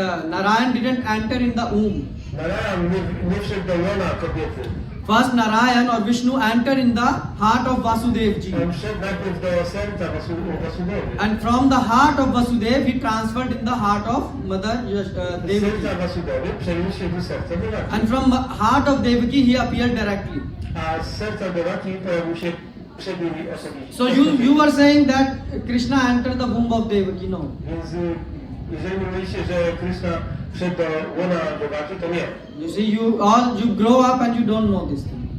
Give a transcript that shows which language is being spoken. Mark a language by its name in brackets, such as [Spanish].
[English] Narayan didn't enter in the womb. [Polish] Narayan nie wszedł do łona kobiety. [English] First Narayan or Vishnu entered in the heart of Vasudev ji. [Polish] On wszedł najpierw do serca Vasudewy. [English] And from the heart of Vasudev he transferred in the heart of Mother [Polish] Z [English] Devaki. [Polish] serca Vasudewy przeniósł się do serca Devaki. [English] And from heart of Devaki he appeared directly. [Polish] A z serca Devaki pojawił się przed nimi osobiście. [English] So you were saying that Krishna entered the womb of Devaki, no? [Polish] Więc jeżeli mówicie, że Krishna wszedł do łona Devaki, to nie. [English] You see, you grow up and you don't know this thing.